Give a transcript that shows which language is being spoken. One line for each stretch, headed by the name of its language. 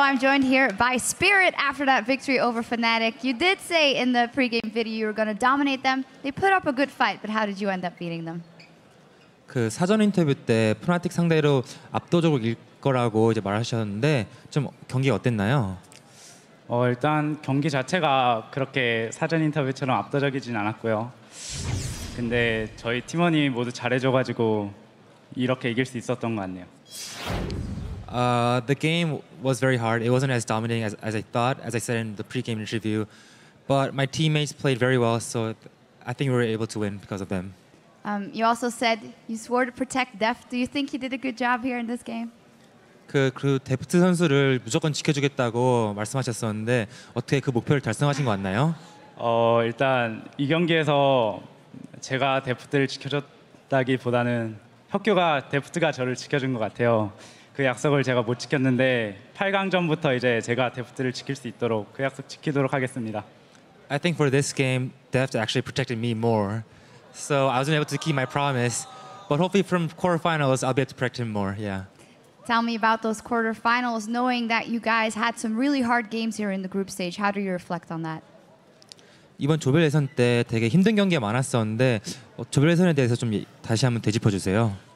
English: I'm joined here by Spirit after that victory over Fnatic. You did say in the pregame video you were going to dominate them. They put up a good fight, but how did you end up beating them?
Korean: 그 사전 인터뷰 때 프나틱 상대로 압도적으로 이길 거라고 이제 말하셨는데 좀 경기가 어땠나요? 일단 경기 자체가 그렇게 사전 인터뷰처럼 압도적이진 않았고요. 근데 저희 팀원이 모두 잘해줘가지고 이렇게 이길 수 있었던 것 같네요.
English: The game was very hard. It wasn't as dominating as I thought, as I said in the pre-game interview. But my teammates played very well, so I think we were able to win because of them. You also said you swore to protect Def. Do you think you did a good job here in this game?
Korean: 그 데프트 선수를 무조건 지켜주겠다고 말씀하셨었는데 어떻게 그 목표를 달성하신 것 같나요? 일단 이 경기에서 제가 데프트를 지켜줬다기보다는 혁규가 데프트가 저를 지켜준 것 같아요. 그 약속을 제가 못 지켰는데 8강전부터 이제 제가 데프트를 지킬 수 있도록 그 약속 지키도록 하겠습니다.
English: I think for this game, Deft actually protected me more. So I wasn't able to keep my promise, but hopefully from quarterfinals, I'll be able to protect him more. Yeah. Tell me about those quarterfinals, knowing that you guys had some really hard games here in the group stage. How do you reflect on that?
Korean: 이번 조별 예선 때 되게 힘든 경기가 많았었는데 조별 예선에 대해서 좀 다시 한번 되짚어 주세요.